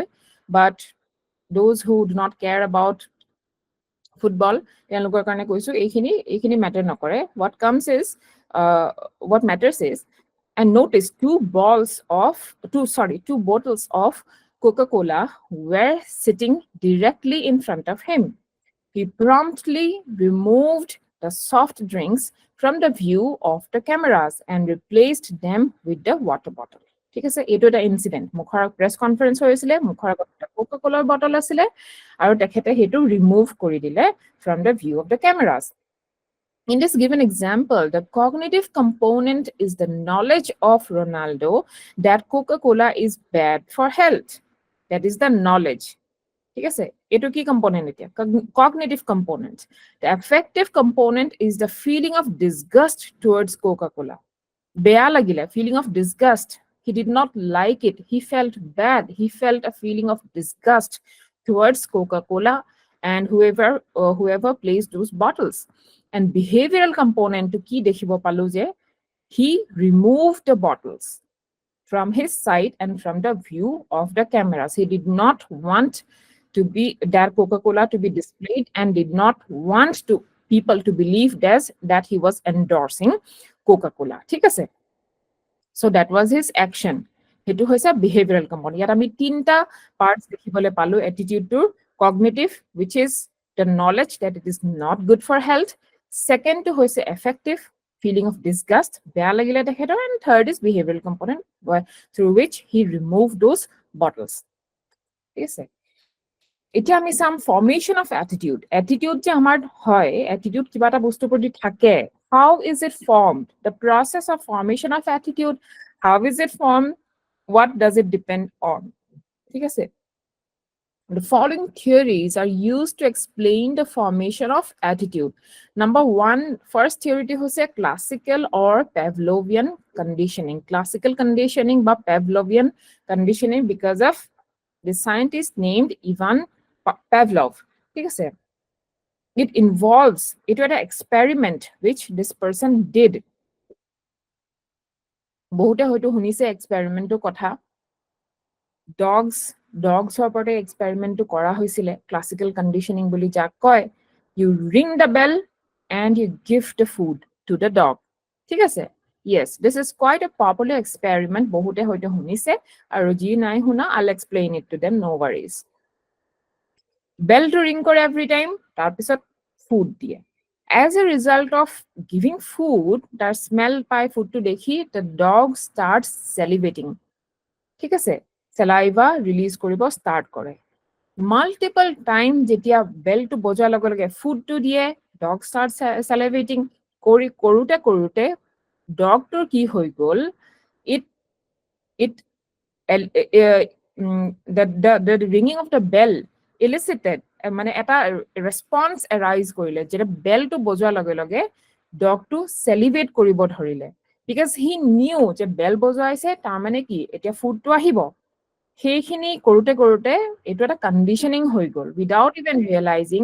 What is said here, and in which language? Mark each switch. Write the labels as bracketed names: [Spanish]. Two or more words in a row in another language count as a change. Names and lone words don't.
[English] But those who do not care about football, [Assamese] তেওঁলোকৰ কাৰণে কৈছো এইখিনি matter নকৰে. [English] What matters is, and notice two bottles of Coca-Cola were sitting directly in front of him. He promptly removed the soft drinks from the view of the cameras and replaced them with the water bottle. [Assamese] ঠিক আছে, এইটো এটা ইনসিডেন্ট. মুখৰ [English] press conference [Assamese] হৈছিলে, মুখৰ আগত এটা কোকা-কোলাৰ বটল আছিলে আৰু তেখেতে সেইটো ৰিমুভ কৰি দিলে [English] from the view of the cameras. In this given example, the cognitive component is the knowledge of Ronaldo that Coca-Cola is bad for health. That is the knowledge. [Assamese] ঠিক আছে, এটো কি কম্পোনেন্ট এতিয়া? [English] Cognitive component. The affective component is the feeling of disgust towards Coca-Cola. [Assamese] বেয়া লাগিলে, [English] feeling of disgust. He did not like it. He felt bad. He felt a feeling of disgust towards Coca-Cola and whoever placed those bottles. And behavioral component [Assamese] তো কি দেখিবো পালোঁ যে, [English] he removed the bottles from his side and from the view of the cameras. He did not want to be that Coca-Cola to be displayed and did not want to people to believe that he was endorsing Coca-Cola. [Assamese] ঠিক আছে? [English] So that was his action. [Assamese] হেতু হৈছে [English] behavioral component. [Assamese] য'ত আমি তিনিটা [English] parts [Assamese] দেখিবলৈ পালোঁ [English] attitude to cognitive, which is the knowledge that it is not good for health. Second [Assamese] তো হৈছে [English] affective, feeling of disgust, [Assamese] বেয়া লাগিলে দেখেতৰ, [English] and third is behavioral component through which he removed those bottles. Yes, sir. It's some formation of attitude. [Assamese] Attitude যে আমাৰ হয়, attitude কিবা এটা বস্তু প্ৰতি থাকে. [English] How is it formed? The process of formation of attitude, how is it formed? What does it depend on? [Assamese] ঠিক আছে? [English] The following theories are used to explain the formation of attitude. Number one, first theory hoise classical or Pavlovian conditioning. Classical conditioning ba Pavlovian conditioning because of the scientist named Ivan Pavlov, [Assamese] ঠিক আছে? [English] It involves, it was an experiment which this person did. [Assamese] বহুতে হয়তো শুনিছে এক্সপেৰিমেণ্টৰ কথা। ডগছৰ ওপৰতে এক্সপেৰিমেণ্টটো কৰা হৈছিলে, [English] classical conditioning [Assamese] বুলি যাক কয়। [English] you ring the bell and you give the food to the dog, [Assamese] ঠিক আছে? [English] Yes, this is quite a popular experiment. [Assamese] বহুতে হয়তো শুনিছে, আৰু যি নাই শুনা, [English] I'll explain it to them, no worries. [Assamese] বেলটো ৰিং কৰে [English] every time, [Assamese] তাৰপিছত ফুড দিয়ে। [English] As a result of giving food, [Assamese] তাৰ স্মেল পাই ফুডটো দেখি, [English] the dog starts salivating, [Assamese] ঠিক আছে? [English] Saliva release [Assamese] কৰিব start কৰে। [English] Multiple time [Assamese] যেতিয়া বেলটো বজাৰ লগে লগে ফুডটো দিয়ে, [English] dog starts salivating, [Assamese] কৰোতে ডগটোৰ কি হৈ গ'ল, [English] the ringing of the bell elicited, [Assamese] মানে এটা [English] response arise [Assamese] কৰিলে, যেতিয়া বেলটো বজোৱাৰ লগে লগে ডগটো চেলিভেট কৰিব ধৰিলে, [English] because he knew [Assamese] যে বেল বজোৱাইছে, তাৰমানে কি এতিয়া ফুডটো আহিব। সেইখিনি কৰোতে এইটো এটা কণ্ডিশ্যনিং হৈ গ'ল, [English] without even realizing.